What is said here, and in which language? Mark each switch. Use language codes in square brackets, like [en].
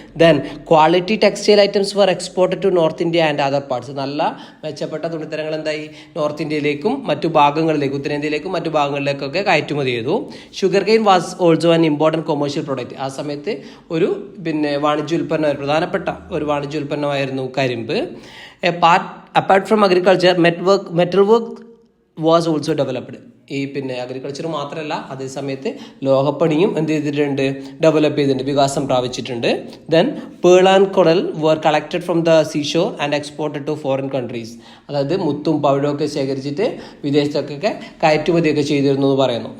[en] Then quality textile items were exported to north India and other parts. [ml] നല്ല മെച്ചപ്പെട്ട തുണിത്തരങ്ങൾ എന്തായി നോർത്ത് ഇന്ത്യയിലേക്കും മറ്റു ഭാഗങ്ങളിലേക്കും ഉത്തരേന്ത്യയിലേക്കും മറ്റു ഭാഗങ്ങളിലേക്കൊക്കെ കയറ്റുമതി ചെയ്തു. [en] Sugar cane was also an important commercial product. [ml] ആ സമയത്ത് ഒരു വാണിജ്യ ഉൽപ്പന്നം, പ്രധാനപ്പെട്ട ഒരു വാണിജ്യ ഉൽപ്പന്നമായിരുന്നു കരിമ്പ്. [en] Apart from agriculture, metal work was also developed. [ml] ഈ അഗ്രികൾച്ചർ മാത്രമല്ല, അതേ സമയത്ത് ലോഹപ്പണിയും എന്ത് ചെയ്തിട്ടുണ്ട്, ഡെവലപ്പ് ചെയ്തിട്ടുണ്ട്, വികാസം പ്രാപിച്ചിട്ടുണ്ട്. [en] Then pearl and coral were collected from the seashore and exported to foreign countries. [ml] അതായത് മുത്തും പവിഴമൊക്കെ ശേഖരിച്ചിട്ട് വിദേശത്തൊക്കെ കയറ്റുമതിയൊക്കെ ചെയ്തിരുന്നു എന്ന് പറയുന്നു.